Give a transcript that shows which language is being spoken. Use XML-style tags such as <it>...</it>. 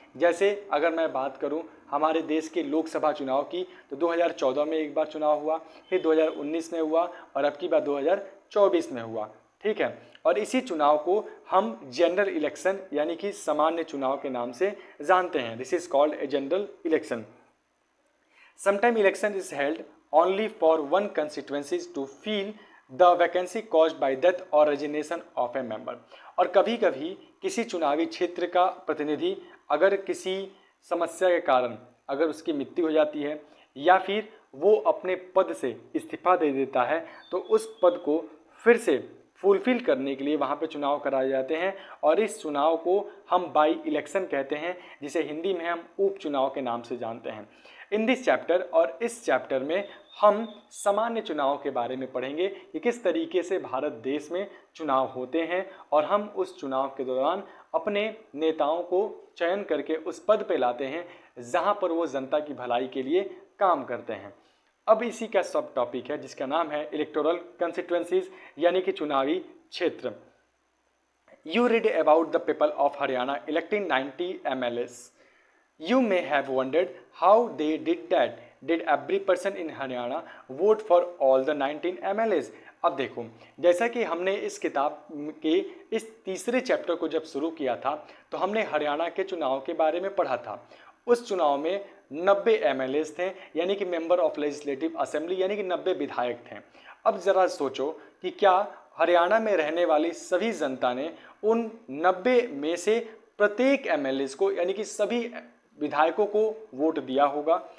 <hi>जैसे अगर मैं बात करूं हमारे देश के लोकसभा चुनाव की, तो 2014 में एक बार चुनाव हुआ, फिर 2019 में हुआ, और अब की बार 2024 में हुआ। ठीक है, और इसी चुनाव को हम जनरल इलेक्शन यानी कि सामान्य चुनाव के नाम से जानते हैं।</hi> <en>This is called a general election. Sometime election is held only for one constituencies to fill the vacancy caused by death or resignation of a member।</en> <hi>और कभी कभी किसी चुनावी क्षेत्र का प्रतिनिधि अगर किसी समस्या के कारण अगर उसकी मृत्यु हो जाती है या फिर वो अपने पद से इस्तीफा दे देता है, तो उस पद को फिर से फुलफिल करने के लिए वहाँ पे चुनाव कराए जाते हैं, और इस चुनाव को हम बाई इलेक्शन कहते हैं, जिसे हिंदी में हम उपचुनाव के नाम से जानते हैं।</hi> <en>in this chapter,</en> <hi>और इस चैप्टर में हम सामान्य चुनाव के बारे में पढ़ेंगे कि किस तरीके से भारत देश में चुनाव होते हैं, और हम उस चुनाव के दौरान अपने नेताओं को चयन करके उस पद पे लाते हैं जहां पर वो जनता की भलाई के लिए काम करते हैं। अब इसी का सब टॉपिक है जिसका नाम है इलेक्टोरल कंस्टिट्यूएंसीज यानी कि चुनावी क्षेत्र।</hi> <en>You read about the people of Haryana electing 90 MLAs। You may have wondered how they did that. Did every person in Haryana vote for all the 19 MLAs?</en> <hi>अब देखो, जैसा कि हमने इस किताब के इस तीसरे चैप्टर को जब शुरू किया था तो हमने हरियाणा के चुनाव के बारे में पढ़ा था। उस चुनाव में 90 MLAs थे, यानी कि मेंबर ऑफ लेजिस्लेटिव असेंबली, यानी कि 90 विधायक थे। अब ज़रा सोचो कि क्या हरियाणा में रहने वाली सभी जनता ने उन 90 में से प्रत्येक MLAs को यानी कि सभी विधायकों को वोट दिया होगा?</hi>